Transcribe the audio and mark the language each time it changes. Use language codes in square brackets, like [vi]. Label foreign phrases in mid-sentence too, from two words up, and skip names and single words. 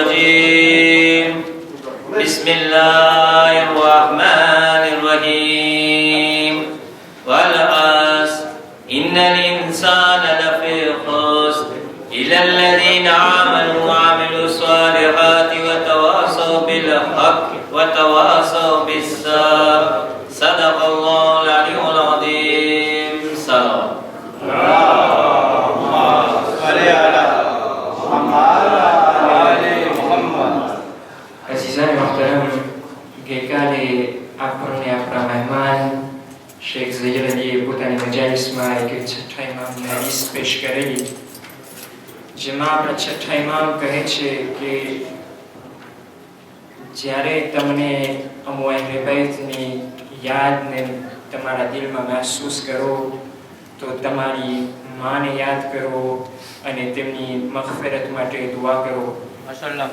[ar] الرجيم بسم الله الرحمن الرحيم والعصر إن الإنسان لفي خسر إلا الذين آمنوا وعملوا الصالحات وتواصوا بالحق وتواصوا بالصبر صدق الله العلي العظيم. سلام. [ur] عزیزان محترم, [gu] ગઈકાલે આપણને આપણા મહેમાન શેખ ઝહીર અલીએ પોતાની મજાલિસમાં એક છઠ્ઠા ઇમામની હદીસ પેશ કરેલી, જેમાં આપણા છઠ્ઠા ઇમામ કહે છે કે જ્યારે તમને અમો અહેલે બૈતની યાદને તમારા દિલમાં મહેસૂસ કરો તો તમારી માને યાદ કરો અને તેમની મગફિરત માટે દુઆ કરો. માશાઅલ્લાહ.